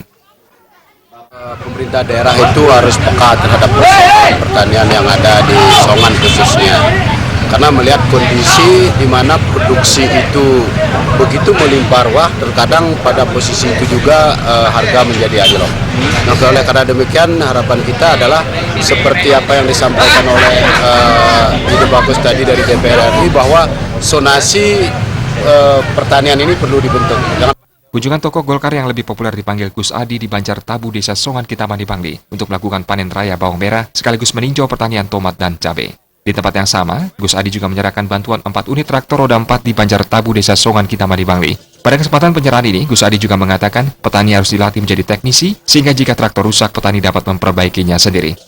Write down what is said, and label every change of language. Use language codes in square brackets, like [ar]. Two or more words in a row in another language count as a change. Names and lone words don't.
[id] Pemerintah daerah itu harus peka terhadap pertanian yang ada di Songan khususnya, karena melihat kondisi di mana produksi itu begitu melimpah ruah, terkadang pada posisi itu juga harga menjadi anjlok. Nah, oleh karena demikian harapan kita adalah seperti apa yang disampaikan oleh Ide Bagus tadi dari DPR RI, bahwa zonasi pertanian ini perlu dibentuk. Kunjungan tokoh Golkar yang lebih populer dipanggil Gus Adi di Banjar Tabu Desa Songan, Kintamani, Bangli untuk melakukan panen raya bawang merah sekaligus meninjau pertanian tomat dan cabai. Di tempat yang sama, Gus Adi juga menyerahkan bantuan 4 unit traktor roda 4 di Banjar Tabu Desa Songan, Kintamani, Bangli. Pada kesempatan penyerahan ini, Gus Adi juga mengatakan petani harus dilatih menjadi teknisi sehingga jika traktor rusak, petani dapat memperbaikinya sendiri.